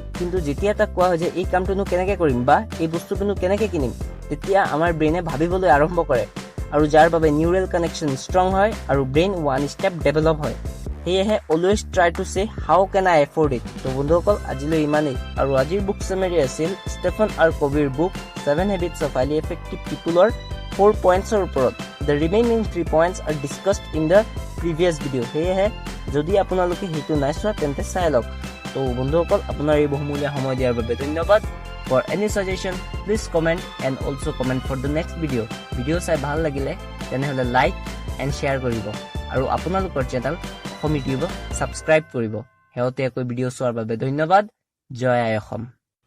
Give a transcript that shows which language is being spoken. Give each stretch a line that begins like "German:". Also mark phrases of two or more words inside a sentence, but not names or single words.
Assamese: কিন্তু যেতিয়া তাক কোৱা হয় যে এই কামটোনো কেনেকৈ কৰিম বা এই বস্তুটোনো কেনেকৈ কিনিম, তেতিয়া আমাৰ ব্ৰেইনে ভাবিবলৈ আৰম্ভ কৰে আৰু যাৰ বাবে
English: neural connection strong
Assamese: হয় আৰু
English: brain one step develop
Assamese: হয়।
English: সেয়েহে always try to say how can I afford it.
Assamese: তো বন্ধুসকল আজিলৈ ইমানেই, আৰু আজিৰ
English: book summary
Assamese: আছিল ষ্টেফেন আৰ কবিৰ বুক 7 Habits of Highly Effective Peopleৰ 4 পইণ্টছৰ ওপৰত।
English: the remaining 3 points are discussed in the previous video।
Assamese: সেয়েহে যদি আপোনালোকে সেইটো নাই চোৱা তেন্তে চাই লওক। তো বন্ধুসকল আপোনাৰ এই বহুমূলীয়া সময় দিয়াৰ বাবে ধন্যবাদ।
English: For any suggestion, please comment and also comment for the next video.
Assamese: ভিডিঅ' চাই ভাল লাগিলে তেনেহ'লে
English: like and share
Assamese: কৰিব আৰু আপোনালোকৰ চেনেল অসম ইউটিউবক ছাবস্ক্ৰাইব কৰিব। শেহতীয়াকৈ ভিডিঅ' চোৱাৰ বাবে ধন্যবাদ। জয় আই অসম।